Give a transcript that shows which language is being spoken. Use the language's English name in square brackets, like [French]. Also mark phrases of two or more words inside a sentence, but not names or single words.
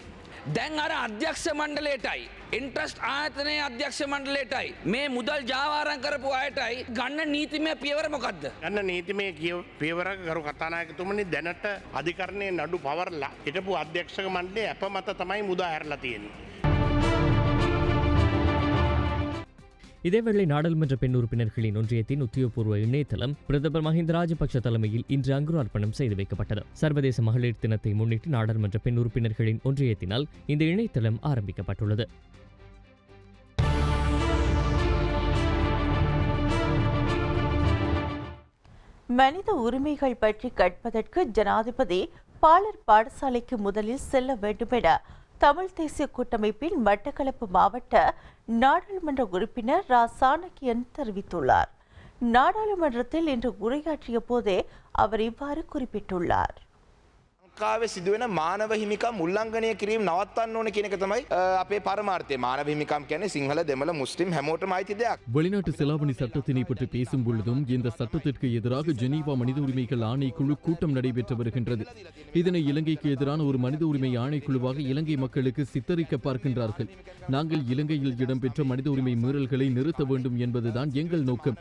[Sinhala] දැන් අර අධ්‍යක්ෂ මණ්ඩලයටයි ඉන්ට්‍රස්ට් ආයතනයේ අධ්‍යක්ෂ මණ්ඩලයටයි මේ මුදල් ජාවාරම් කරපු අයටයි ගන්න නීතිමය පියවර මොකද්ද? ගන්න නීතිමය පියවර කරු කතානායකතුමනි, දැනට අධිකරණයේ නඩු පවරලා හිටපු අධ්‍යක්ෂක මණ්ඩලය අප මත තමයි මුදා හැරලා තියෙන්නේ. [Tamil] இதேவேளை நாடாளுமன்ற பெண் உறுப்பினர்களின் ஒன்றியத்தின் உத்தியோகபூர்வ இணையதளம் பிரதமர் மஹிந்த ராஜபக்ஷ தலைமையில் இன்று அங்குரார்ப்பணம் செய்து வைக்கப்பட்டது. சர்வதேச மகளிர் தினத்தை முன்னிட்டு நாடாளுமன்ற பெண் உறுப்பினர்களின் ஒன்றியத்தினால் இந்த இணையதளம் ஆரம்பிக்கப்பட்டுள்ளது. மனித உரிமைகள் பற்றி கற்பதற்கு ஜனாதிபதி பாலர் பாடசாலைக்கு முதலில் செல்ல வேண்டும் என தமிழ் தேசிய கூட்டமைப்பின் மட்டக்களப்பு மாவட்ட நாடாளுமன்ற உறுப்பினர் ரா சாணக்கியன் தெரிவித்துள்ளார். நாடாளுமன்றத்தில் இன்று உரையாற்றிய போதே அவர் இவ்வாறு குறிப்பிட்டுள்ளார். [Sinhala] ලංකාවේ සිදුවෙන මානව හිමිකම් උල්ලංඝනය කිරීම නවත්තන්න ඕන කියන එක තමයි අපේ පරමාර්ථය. මානව හිමිකම් කියන්නේ සිංහල දෙමළ මුස්ලිම් හැමෝටම අයිති දෙයක්. [Tamil] வெளிநாட்டு செலாவணி சட்டத்தினை பற்றி பேசும் பொழுதும் இந்த சட்டத்திற்கு எதிராக ஜெனீவா மனித உரிமைகள் ஆணைக்குழு கூட்டம் நடைபெற்று வருகின்றது. இதனை இலங்கைக்கு எதிரான ஒரு மனித உரிமை ஆணைக்குழுவாக இலங்கை மக்களுக்கு சித்தரிக்க பார்க்கின்றார்கள். நாங்கள் இலங்கையில் இடம்பெற்ற மனித உரிமை மீறல்களை நிறுத்த வேண்டும் என்பதுதான் எங்கள் நோக்கம்.